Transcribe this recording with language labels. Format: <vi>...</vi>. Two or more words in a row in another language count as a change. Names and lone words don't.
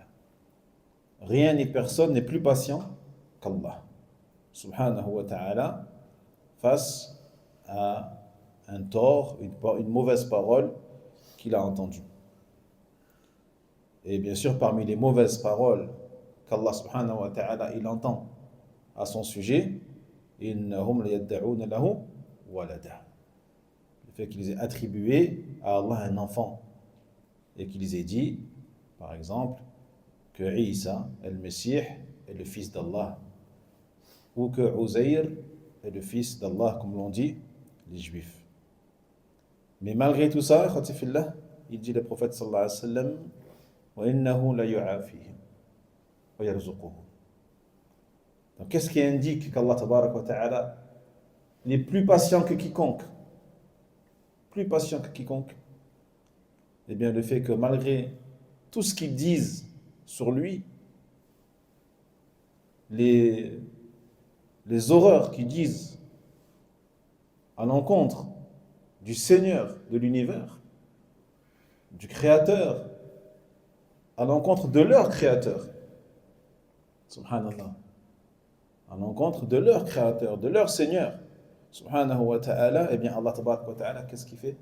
<fr>Rien ni personne n'est plus patient qu'Allah</fr> <ar>سبحانه وتعالى</ar> <fr>face à un tort, une mauvaise parole qu'il a entendue. Et bien sûr, parmi les mauvaises paroles qu'Allah</fr> <ar>سبحانه وتعالى</ar> <fr>il entend à son sujet,</fr> <ar>إنهم ليدعون له ولدا.</ar> <fr>Le fait qu'ils aient attribué à Allah un enfant et qu'ils aient dit, par exemple, que Isa, le Messie, est le fils d'Allah, ou que Uzair est le fils d'Allah, comme l'ont dit les Juifs. Mais malgré tout ça, il dit le prophète</fr> <ar>صلى الله عليه وسلم, وَإِنَّهُ لَيُعَافِيهِمْ وَيَرْزُقُهُمْ.</ar> <fr>Donc qu'est-ce qui indique qu'Allah</fr> <ar>تبارك وتعالى</ar> <fr>n'est plus patient que quiconque? Plus patient que quiconque. Eh bien le fait que malgré tout ce qu'ils disent sur lui, les horreurs qu'ils disent à l'encontre du Seigneur de l'univers, du Créateur, à l'encontre de leur Créateur, subhanallah, à l'encontre de leur Créateur, de leur Seigneur,</fr> <ar>سبحانه وتعالى,</ar> <fr>eh bien Allah</fr> <ar>تبارك وتعالى,</ar> <fr>qu'est-ce qu'il fait?</fr>